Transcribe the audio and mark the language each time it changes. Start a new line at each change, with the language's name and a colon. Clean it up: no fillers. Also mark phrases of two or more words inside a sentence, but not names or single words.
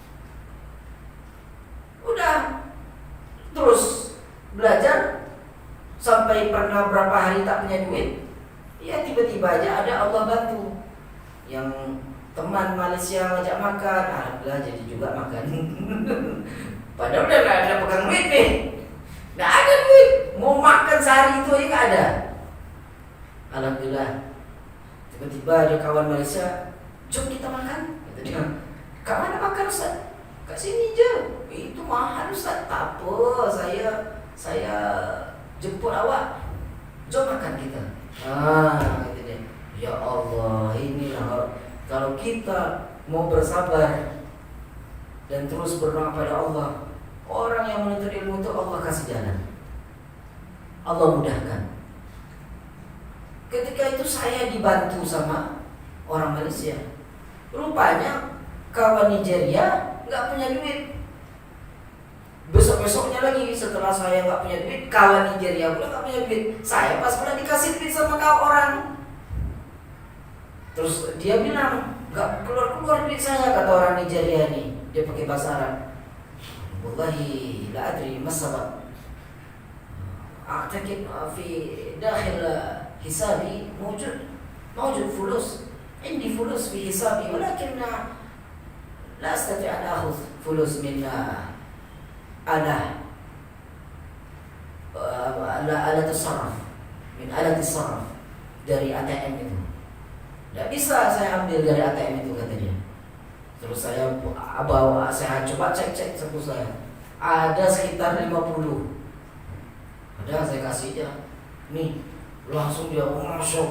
Indonesian: Udah terus belajar sampai pernah berapa hari tak punya duit, ya tiba-tiba aja ada Allah bantu. Yang teman Malaysia ngajak makan, alhamdulillah jadi juga makan. Padahal udah gak ada pegang duit nih, gak ada duit, mau makan sehari itu aja gak ada. Alhamdulillah, tiba-tiba ada kawan Malaysia,
Malay: jom kita makan. Kata dia, kak mana makan Ustaz? Kat sini je. Itu mahal Ustaz. Tak apa, saya jemput awak. Jom makan kita. Kata dia,
Indonesian: ya Allah, inilah kalau kita mau bersabar dan terus berdoa pada Allah, orang yang menuntut ilmu itu Allah kasih jalan, Allah mudahkan. Ketika itu saya dibantu sama orang Malaysia. Rupanya kawan Nigeria nggak punya duit. Besok-besoknya lagi setelah saya nggak punya duit, kawan Nigeria pula nggak punya duit. Saya pas pula dikasih duit sama
Malay: kau orang.
Indonesian: Terus dia bilang, nggak keluar duit saya, kata orang Nigeria ini. Dia pakai bahasa Arab.
Arabic: والله لا أدري ما السبب. أعتقد في داخل حسابي موجود فلوس. عندي فلوس في حسابي ولكن لا أستطيع أن أخذ فلوس من آلة الصرف من آلة الصرف
Indonesian: dari ATM itu. Tidak bisa saya ambil dari ATM itu, kata dia. Terus saya coba cek saku saya. Ada sekitar 50. Ada, saya kasih dia. Nih, langsung dia masuk.